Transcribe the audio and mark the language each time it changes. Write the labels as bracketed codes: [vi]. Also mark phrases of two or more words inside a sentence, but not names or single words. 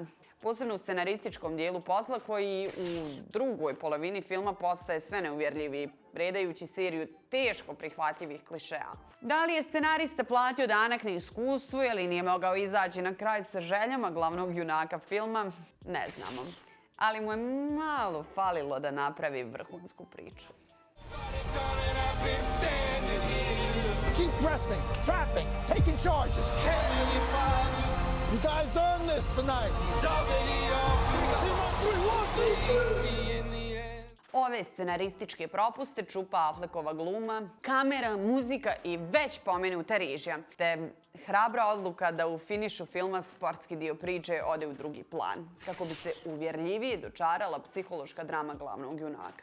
[bs] Posebno u scenarističkom dijelu posla koji u drugoj polovini filma postaje sve neuvjerljiviji, predajući seriju teško prihvatljivih klišeja. Da li je scenarista platio danak na iskustvu ili nije mogao izaći na kraj sa željama glavnog junaka filma, ne znamo. Ali mu je malo falilo da napravi vrhunsku priču. [en] Keep pressing, trapping, taking charges. You guys earned this tonight. [bs] Ove scenarističke propuste čupa Affleckova gluma, kamera, muzika i već pomenuta režija, te hrabra odluka da u finišu filma sportski dio priče ode u drugi plan, kako bi se uvjerljivije dočarala psihološka drama glavnog junaka.